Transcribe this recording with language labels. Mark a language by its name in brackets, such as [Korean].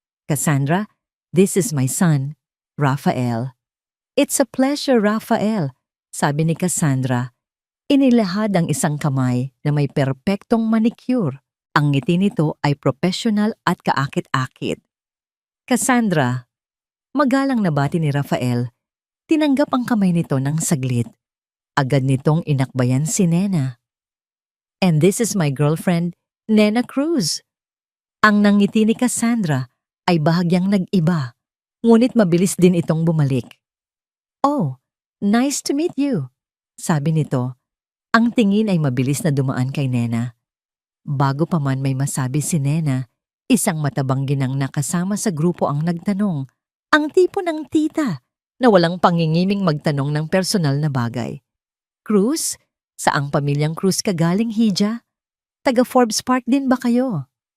[English] Cassandra, this is my son, Raphael. It's a pleasure, Raphael, [Filipino] sabi ni Cassandra. Inilahad ang isang kamay na may perpektong manicure. Ang ngiti nito ay professional at kaakit-akit. Cassandra, magalang na bati ni Raphael. Tinanggap ang kamay nito ng saglit. Agad nitong inakbayan si Nena. [English] And this is my girlfriend, Nena Cruz. [Filipino] Ang nangiti ni Cassandra ay bahagyang nag-iba, ngunit mabilis din itong bumalik. [English] Oh, nice to meet you, [Filipino] sabi nito. Ang tingin ay mabilis na dumaan kay Nena. Bago pa man may masabi si Nena, isang matabang ginang nakasama sa grupo ang nagtanong. Ang tipo ng tita na walang pangingiming magtanong ng personal na bagay. Cruz? Saang pamilyang Cruz ka galing, Hija? Taga Forbes Park din ba kayo?